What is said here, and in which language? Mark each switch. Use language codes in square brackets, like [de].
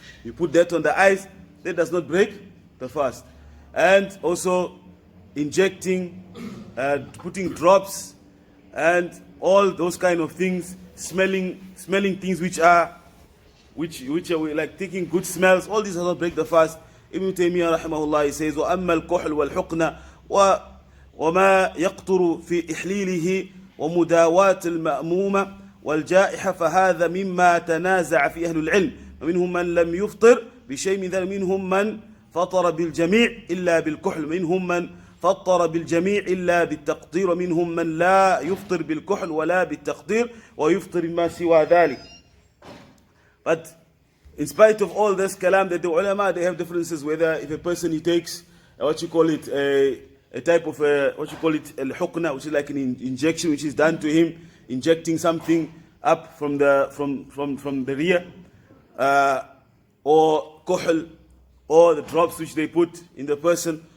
[en] You put that on the eyes, that does not break the fast. And also injecting, putting drops, and all those kind of things, smelling things which are like taking good smells. All these does not break the fast. Ibn Taymiyyah rahimahullah, he says, [ar] وَأَمَّا الْكُحْلُ وَالْحُقْنَ وَمَا يَقْطُرُ فِي إِحْلِيلِهِ وَمُدَاوَاةِ الْمَأْمُومَةِ والجائحة فهذا مما تنازع في أهل العلم، ومنهم من لم يفطر بشيء من ذلك، منهم من فطر بالجميع إلا بالكحل، منهم من فطر بالجميع إلا بالتقدير ومنهم من لا يفطر بالكحل ولا بالتقدير ويفطر ما سوى ذلك. [en] But in spite of all this kalam that the ulama, they have differences whether if a person he takes what you call it a type of what you call it al-hukna, which is like an injection which is done to him, injecting something up from the rear, or kuhl, or the drops which they put in the person.